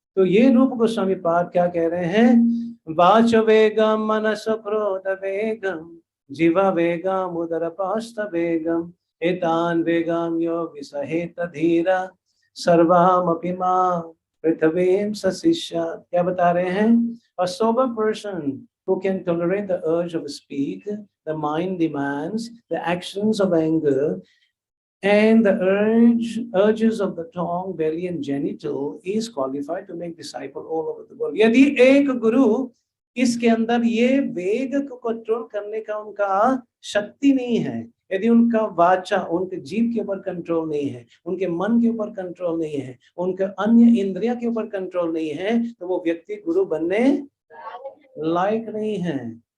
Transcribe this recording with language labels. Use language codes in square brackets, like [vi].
[hi] तो ये रूप गोस्वामी पाद क्या कह रहे हैं? [sa] वाच वेगम मनस क्रोध वेगम जीवा वेगम उदर पास्त वेगम एतान वेगम यो विसहेत धीरा सर्वामपि मां पृथ्वीं सशिष्य। [hi] क्या बता रहे हैं? [en] A sober person who can tolerate the urge of speech, the mind demands, the actions of anger, and the urges of the tongue, belly and genital is qualified to make disciple all over the world. [hi] यदि एक गुरु इसके अंदर ये वेग को control करने का उनका शक्ति नहीं है, यदि उनका वाचा, उनके जीव के ऊपर कंट्रोल नहीं है, उनके मन के ऊपर कंट्रोल नहीं है, उनके अन्य इंद्रिया के ऊपर कंट्रोल नहीं है, तो वो व्यक्ति गुरु बनने लायक नहीं है।